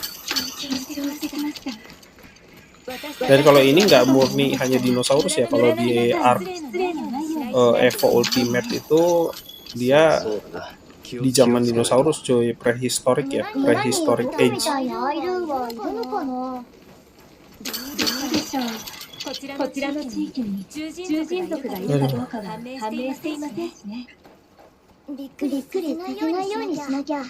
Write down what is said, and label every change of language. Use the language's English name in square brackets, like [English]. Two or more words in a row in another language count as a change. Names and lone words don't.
[Indonesian] Dan kalau ini nggak murni hanya dinosaurus ya, kalau di Arc Evo Ultimate itu dia di zaman dinosaurus cuy, prehistoric ya, [English] prehistoric age. [Japanese] こちらの地域に獣人族がいるかどうかは判明していませんしね。びっくりさせないようにしなきゃ。